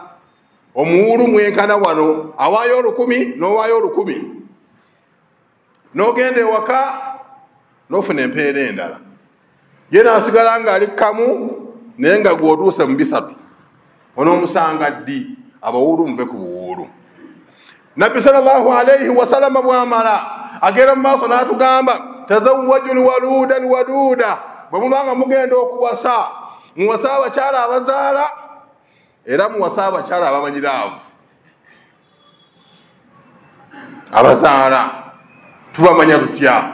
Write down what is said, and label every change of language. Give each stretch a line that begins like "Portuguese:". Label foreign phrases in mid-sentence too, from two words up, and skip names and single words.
Ganda: Omuwuulu mwenkana wano awaayo 1000 n'owaayo 1000. n'ogenda ewaka n'ofuna empeera endala ye n'asigala ng'ali kamu naye nga gw'otuuse mu bisatu onoomusanga ddi abawuulu muve ku buwuulu. Nabbi
Arabic: صلى الله عليه وسلم
Ganda: bw'amala agenda mu maaso n'atugamba
Arabic: تزوجوا الولود الودود,
Ganda: bwe mubanga mugenda okuwasa muwasa abakyala abazaala era muwasa abakyala abamanyiraavu. Abazaala tubamanya tutya?